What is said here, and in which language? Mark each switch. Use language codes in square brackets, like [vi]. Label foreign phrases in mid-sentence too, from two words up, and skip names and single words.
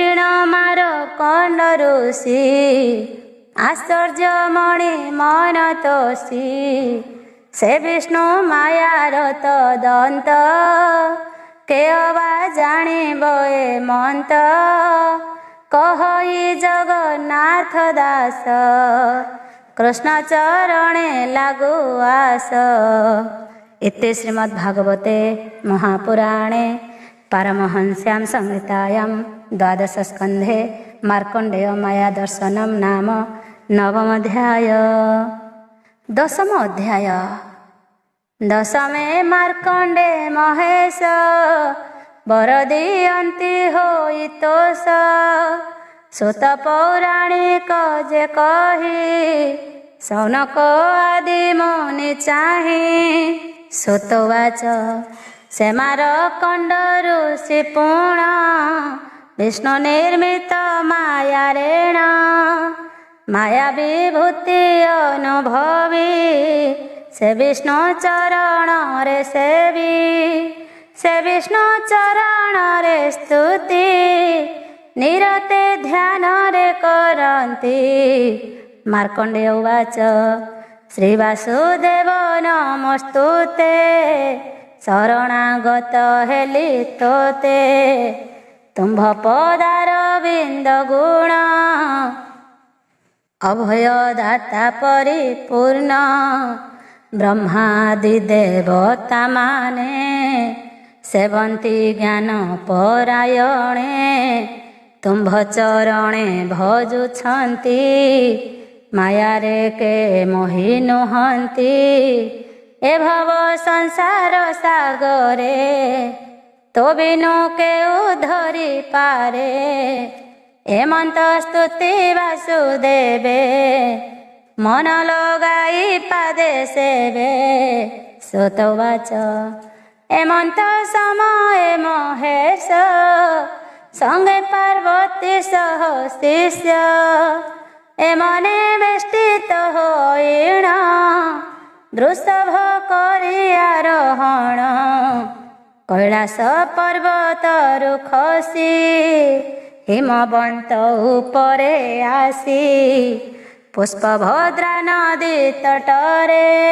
[or] ମାର୍କଣ୍ଡ ଋଷି ଆଶ୍ଚର୍ଯ୍ୟମଣି ମନ ତୋଷି ସେ ବିଷ୍ଣୁ ମାୟାର ତଦନ୍ତ କେ ଅବା ଜାଣିବ ଏ ମନ୍ତ କହଇ ଜଗନ୍ନାଥ ଦାସ କୃଷ୍ଣ ଚରଣେ ଲାଗୁ ଆସ। [sa] इति श्रीमद्भागवते महापुराणे पारमहंस्यां संहितायां द्वादशस्कन्धे मार्कण्डेय माया दर्शनं नाम नवमोऽध्याय। [or] ଦଶମ ଅଧ୍ୟାୟ। ଦଶମେ ମାର୍କଣ୍ଡେ ମହେଶ ବର ଦିଅନ୍ତି ହୋଇ ତୋଷ ସୁତ ପୌରାଣିକ ଯେ କହି ସୌନକ ଆଦି ମୁନି ଚାହି। ସୁତବାଚ ସେ ମାର୍କଣ୍ଡ ଋଷି ପୁଣ ବିଷ୍ଣୁ ନିର୍ମିତ ମାୟା ରେଣ ମାୟା ବିଭୂତି ଅନୁଭବୀ ସେ ବିଷ୍ଣୁ ଚରଣ ରେ ସେବୀ ସେ ବିଷ୍ଣୁ ଚରଣ ରେ ସ୍ତୁତି ନିରତେ ଧ୍ୟାନ ରେ କରନ୍ତି। ମାର୍କଣ୍ଡେୟ ଉବାଚ ଶ୍ରୀବାସୁଦେବ ନମସ୍ତୁତେ ଶରଣାଗତ ହେଲି ତୋତେ ତୁମ୍ଭ ପଦାର ବିନ୍ଦ ଗୁଣ ଅଭୟ ଦାତା ପରିପୂର୍ଣ୍ଣ ବ୍ରହ୍ମାଦି ଦେବତା ମାନେ ସେବନ୍ତି ଜ୍ଞାନ ପରାୟଣେ ତୁମ୍ଭ ଚରଣେ ଭଜୁଛନ୍ତି ମାୟାରେ କେ ମୋହି ନୁହନ୍ତି ଏ ଭବ ସଂସାର ସାଗରେ ତୋ ବିନୁ କେ ଉଧରି ପାରେ ଏମନ୍ତ ସ୍ତୁତି ବାସୁଦେବେ ମନ ଲଗାଇ ପାଦେ ସେବେ। ସୁତବାଚ ଏମନ୍ତ ସମୟ ମହେଶ ସଙ୍ଗେ ପାର୍ବତୀ ସହ ଶିଷ୍ୟ ଏମନେ ବେଷ୍ଟିତ ହୋଇଣ ବୃଷଭ କରି ଆରୋହଣ କୈଳାସ ପର୍ବତରୁ ଖସି ହିମବନ୍ତ ଉପରେ ଆସି ପୁଷ୍ପଭଦ୍ରା ନଦୀ ତଟରେ